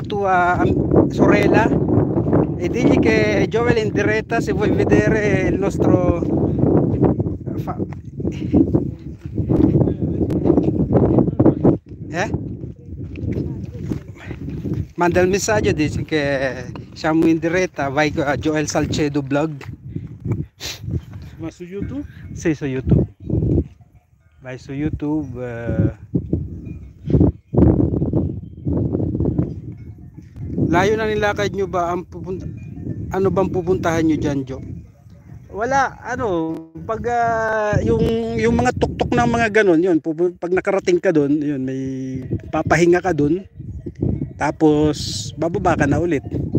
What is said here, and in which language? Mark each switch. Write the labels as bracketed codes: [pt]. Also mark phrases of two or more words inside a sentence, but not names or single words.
[it] tua sorella e digli che Joel è in diretta se vuoi vedere il nostro eh? Manda il messaggio, dici che siamo in diretta, vai a Joel Salcedo Vlog. Ma su YouTube? Sì, su YouTube. Vai su YouTube. [tl] Layo na nilakad nyo ba? Ano bang pupuntahan nyo dyan, Jo? Wala, ano, pag yung mga tuktok ng mga ganon, yun, pag nakarating ka doon, yun, may papahinga ka doon, tapos bababa ka na ulit.